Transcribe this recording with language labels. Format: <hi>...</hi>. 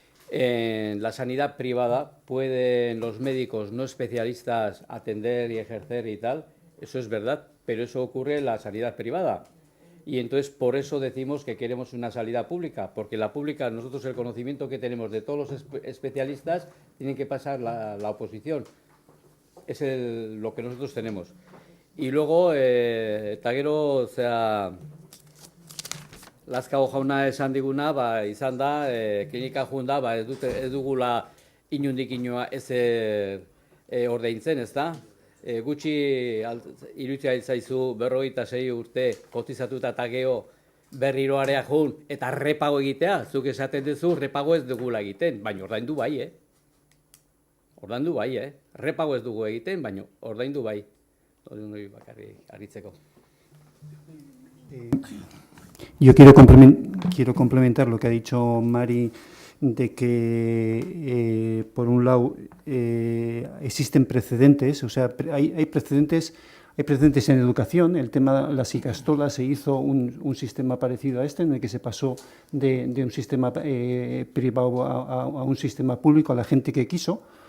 <es>En la sanidad privada pueden los médicos no especialistas atender y ejercer y tal, eso es verdad, pero eso ocurre en la sanidad privada. Y entonces por eso decimos que queremos una sanidad pública, porque la pública, nosotros el conocimiento que tenemos de todos los especialistas, tienen que pasar la oposición. Es lo que nosotros tenemos. Y luego,</es> <eu>eta gero, Lazkao jauna esan diguna, izan da, klinika joan da, ez dugula inundik inoa ez ordaintzen, ez da? Gutxi iruditzen zaizu 46 urte kotizatuta eta geho berriro area joan eta repago egitea, zuk esaten duzu repago ez dugula egiten, baina ordaindu bai, Ordaindu bai, repago ez dugu egiten, baina ordaindu bai. Ordaindu bakarrik aritzeko.</eu> <es>Yo quiero complementar lo que ha dicho Mari, de que, por un lado, existen precedentes, o sea, hay precedentes en educación. El tema de las Ikastolas, se hizo un sistema parecido a este, en el que se pasó de un sistema privado a un sistema público a la gente que quiso.</es>